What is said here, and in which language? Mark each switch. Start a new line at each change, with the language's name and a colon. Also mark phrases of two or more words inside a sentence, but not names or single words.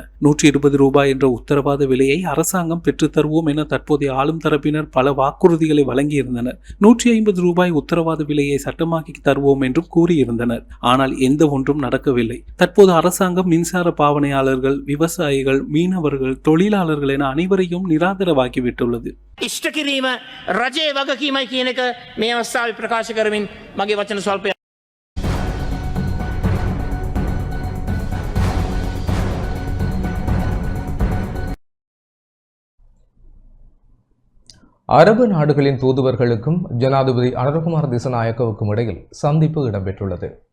Tamil: 120 ரூபாய் என்ற உத்தரவாத விலையை அரசாங்கம் பெற்றுத் தருவோம் என தற்போதைய ஆளும் தரப்பினர் பல வாக்குறுதிகளை வழங்கியிருந்தனர். 150 ரூபாய் உத்தரவாத விலையை சட்டமாக்கி தருவோம் என்றும் கூறியிருந்தனர். ஆனால் எந்த ஒன்றும் நடக்கவில்லை. தற்போது அரசாங்கம் மின்சார பாவனையாளர்கள், விவசாயிகள், மீனவர்கள், தொழிலாளர்கள் என அனைவரையும் நிராதரவாக்கிவிட்டுள்ளது.
Sinhala: ඉෂ්ට කිරීම රජයේ වගකීමයි කියන එක මේ අවස්ථාවේ ප්‍රකාශ කරමින් මගේ වචන ස්වල්පය.
Tamil: அரபு நாடுகளின் தூதுவர்களுக்கும் ஜனாதிபதி அனுரகுமார திசாநாயக்கவுக்கும் இடையில் சந்திப்பு இடம்பெற்றுள்ளது.